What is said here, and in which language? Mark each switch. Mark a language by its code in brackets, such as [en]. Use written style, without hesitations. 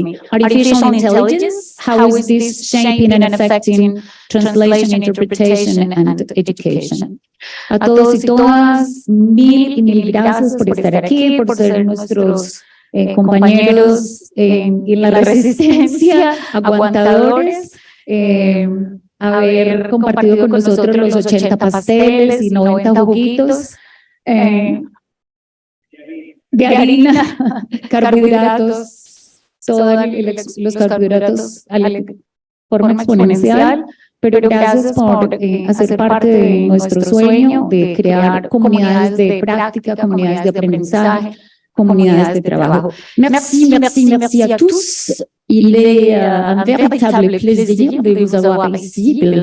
[en] Artificial intelligence, how is this shaping and affecting translation, interpretation, and education? [es] A todos y todas, mil y mil gracias por estar aquí, por ser nuestros compañeros en la resistencia, aguantadores, haber compartido con nosotros los 80 pasteles y 90 juguitos de harina, carbohidratos, todos los carbohidratos de forma exponencial, pero gracias por hacer parte de nuestro sueño de crear comunidades de práctica, comunidades de aprendizaje, comunidades de trabajo. [fr] Merci à tous. Il est un véritable plaisir de vous avoir ici.